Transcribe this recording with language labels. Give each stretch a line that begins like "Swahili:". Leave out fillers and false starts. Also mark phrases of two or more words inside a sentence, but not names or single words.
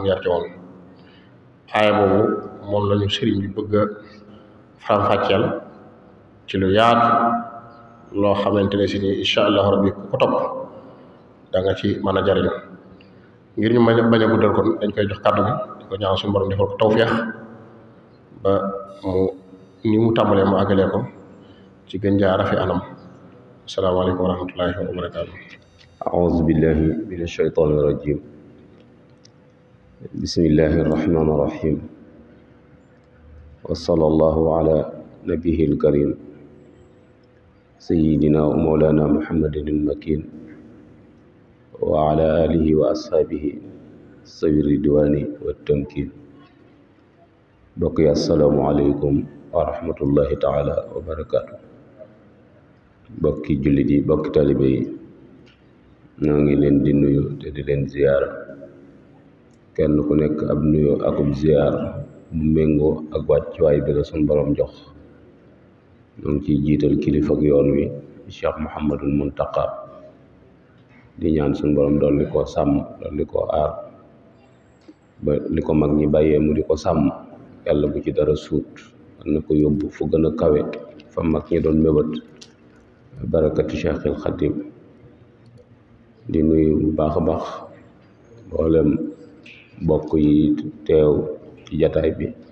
Wolof: yarji'un aaya boobu moom lañu sëriñ bi bëgg a faram-fàcceel ci lu yaatu loo xamante ne si ni
Arabic: إن شاء الله ربي
Wolof: ku ko topp da nga ci mën a jariñu ngir ñu bañ a guddal kon dañ koy jox kàddu gi di ko ñaan suñu borom defal ko tawfeex ba ni mu tàmbalee mu àggalee ko ci gën jaa rafi anam
Arabic: السلام عليكم ورحمة الله وبركاته. أعوذ بالله من الشيطان الرجيم بسم الله الرحمن الرحيم وصلى الله على نبيه الكريم سيدنا ومولانا محمد المكين وعلى آله وأصحابه الصبر الرضوان والتمكين بقي السلام عليكم ورحمة الله تعالى وبركاته بقي جلدي بقي طالبي
Wolof: ñoo ngi leen di nuyu te di leen ziyaara kenn ku nekk ab nuyu akub ziyaar mu méngoo ak wàccuwaay bi la suñ borom jox ñoo ngi ciy jiital kilifa ak yoon wi Cheikh Mouhamadul Muntaqa di ñaan suñ borom dolli koo sàmm dolli koo aar ba li ko mag ñi bàyyee mu di ko sàmm yàlla bu ci dara suut na ko yóbbu fu gën a kawe fa mag ñi doon mébét barakati Cheikhil Xadim di nuyu bu baax a baax mboolem mbokk yi teew ci jataay bi